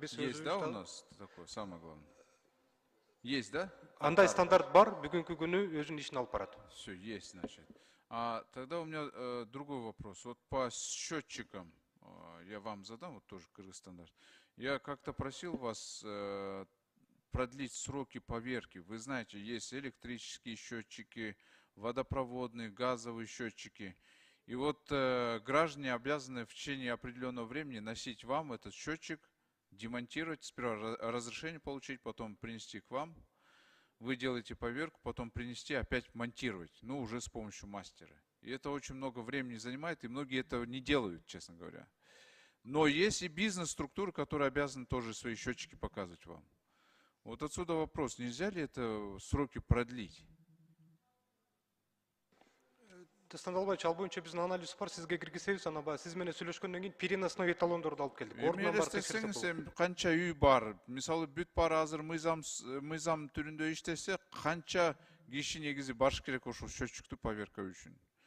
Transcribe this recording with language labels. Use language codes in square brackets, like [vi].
[ru] Есть, да, у нас такое, самое главное? Есть, да? [ky] Андай стандарт бар, бүгүнкү күнү өзүнүн ишин алып барат. [ru] Все, есть, значит. Тогда у меня другой вопрос. Вот по счетчикам, я вам задам, вот тоже Кыргыз стандарт. Я как-то просил вас продлить сроки поверки. Вы знаете, есть электрические счетчики, водопроводные, газовые счетчики. И вот граждане обязаны в течение определенного времени носить вам этот счетчик, демонтировать, сперва разрешение получить, потом принести к вам. Вы делаете поверку, потом принести, опять монтировать, ну уже с помощью мастера. И это очень много времени занимает, и многие этого не делают, честно говоря. Но есть и бизнес-структуры, которые обязаны тоже свои счетчики показывать вам. Вот отсюда вопрос, нельзя ли это сроки продлить? [ky] Дастан Албаевич, ал боюнча биздин анализ бар, сизге киргизебиз, анан баягы сиз менен сүйлөшкөндөн кийин переносной эталондорду алып келдик. Элестетсеңиз, канча үй бар? Мисалы бүт баары азыр мыйзам түрүндө иштесе, канча киши негизи барыш керек ошол счетчиктүү поверка үчүн?